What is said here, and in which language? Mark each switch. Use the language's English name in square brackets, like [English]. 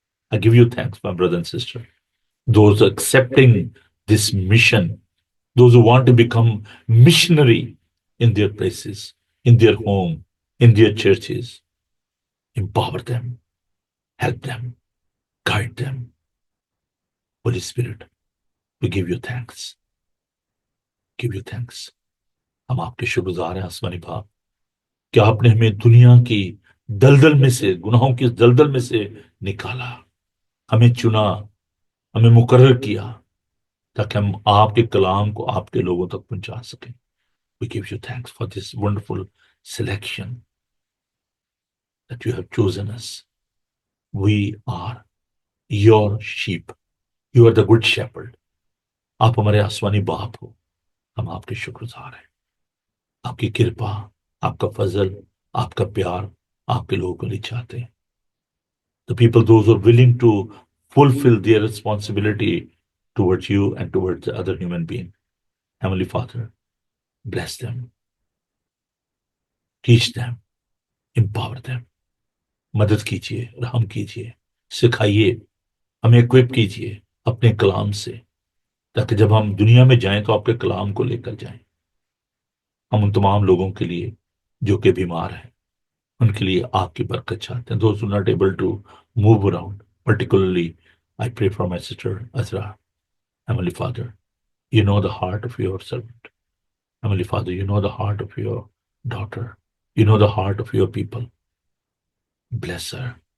[English] I give you thanks, my brother and sister. Those accepting this mission, those who want to become missionary in their places, in their home, in their churches, empower them, help them, guide them. Holy Spirit, we give you thanks. Give you thanks. [Urdu] ہم آپ کے شکر گزار ہیں آسمانی باپ کہ آپ نے ہمیں دنیا کی دلدل میں سے، گناہوں کی دلدل میں سے نکالا، ہمیں چنا، ہمیں مقرر کیا تاکہ ہم آپ کے کلام کو آپ کے لوگوں تک پہنچا سکیں. [English] We give you thanks for this wonderful selection that you have chosen us. We are your sheep. You are the good shepherd. [Urdu] آپ ہمارے آسمانی باپ ہو. ہم آپ کے شکر گزار ہیں. آپ کی کرپا، آپ کا فضل، آپ کا پیار آپ کے لوگوں کو لیے چاہتے ہیں. [English] The people, those who are willing to fulfill their responsibility towards you and towards the other human being. Heavenly Father, bless them. Teach them. Empower them. [Urdu] مدد کیجیے، رحم کیجیے، سکھائیے، ہمیں اکوپ کیجیے اپنے کلام سے تاکہ جب ہم دنیا میں جائیں تو آپ کے کلام کو لے کر جائیں. ہم ان تمام لوگوں کے لیے جو کہ بیمار ہیں ان کے لیے آپ کی برکت چاہتے ہیں. [English] Those who are not able to move around, particularly I pray for my sister Azra. Heavenly Father, you know the heart of your servant. Heavenly Father, you know the heart of your daughter. You know the heart of your people. Bless her.